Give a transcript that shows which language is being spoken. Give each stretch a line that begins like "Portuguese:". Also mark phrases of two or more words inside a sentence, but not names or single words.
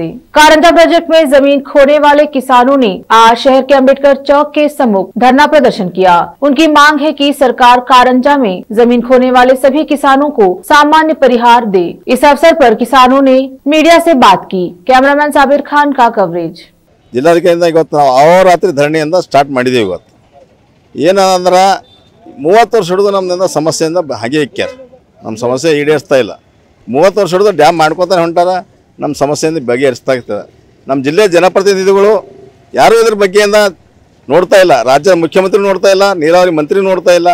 Hindi: कारंजा प्रोजेक्ट में जमीन खोने वाले किसानों ने आज शहर के अंबेडकर चौक के सम्मुख धरना प्रदर्शन किया। उनकी मांग है कि सरकार कारंजा में जमीन खोने वाले सभी किसानों को सामान्य परिहार दे। इस अवसर पर किसानों ने मीडिया से बात की। कैमरामैन साबिर खान का कवरेज।
Kannada: ಜಿಲ್ಲಾಧಿಕಾರಿಯಿಂದ ಇವತ್ತು ನಾವು ಅಹೋರಾತ್ರಿ ಧರಣಿಯಿಂದ ಸ್ಟಾರ್ಟ್ ಮಾಡಿದ್ದೀವಿ। ಇವತ್ತು ಏನಂದ್ರೆ 30 ವರ್ಷ ಹಿಡಿದು ನಮ್ಮಿಂದ ಸಮಸ್ಯೆಯಿಂದ ಹಾಗೆ ಇಕ್ಕ್ಯಾರ, ನಮ್ಮ ಸಮಸ್ಯೆ ಈಡೇರಿಸ್ತಾ ಇಲ್ಲ। 30 ವರ್ಷ ಹಿಡಿದು ಡ್ಯಾಮ್ ಮಾಡ್ಕೊತಾರೆ ಹೊಂಟಾರ, ನಮ್ಮ ಸಮಸ್ಯೆಯಿಂದ ಬಗೆಹರಿಸ್ತಾ ಇರ್ತದೆ। ನಮ್ಮ ಜಿಲ್ಲೆಯ ಜನಪ್ರತಿನಿಧಿಗಳು ಯಾರೂ ಇದ್ರ ಬಗ್ಗೆಯಿಂದ ನೋಡ್ತಾ ಇಲ್ಲ, ರಾಜ್ಯದ ಮುಖ್ಯಮಂತ್ರಿ ನೋಡ್ತಾ ಇಲ್ಲ, ನೀರಾವರಿ ಮಂತ್ರಿ ನೋಡ್ತಾ ಇಲ್ಲ।